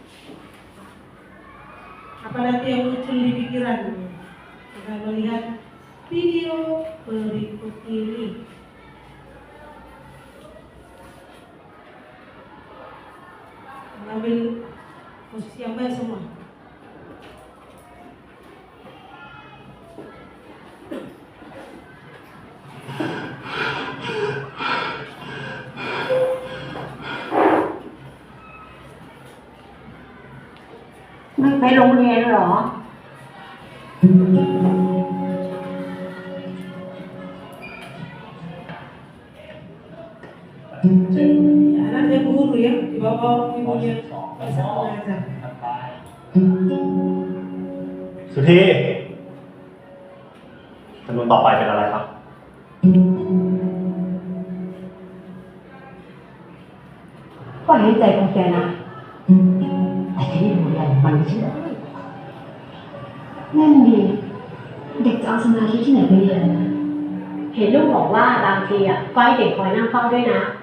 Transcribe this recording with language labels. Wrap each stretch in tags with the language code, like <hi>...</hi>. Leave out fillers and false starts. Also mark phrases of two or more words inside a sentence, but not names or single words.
<id>Apa nanti yang muncul di pikiranmu? Kita melihat video berikut ini. Mengambil posisi yang baik semua.</id> <th>ไม่ไปโรงเรียนเหรอ</th> <id>Anaknya guru ya, dibawa ibunya bisa mengajar.</id> <th>สุธีจำนวนต่อไปเป็นอะไรครับ ก็เห็นใจของแกนะแต่ที่ดูแลมันไม่เชื่อ นั่นดีเด็กจะเอาสมาธิที่ไหนไปเรียนนะเห็นลูกบอกว่าบางทีก็ให้เด็กคอยนั่งเฝ้าด้วยนะ</th>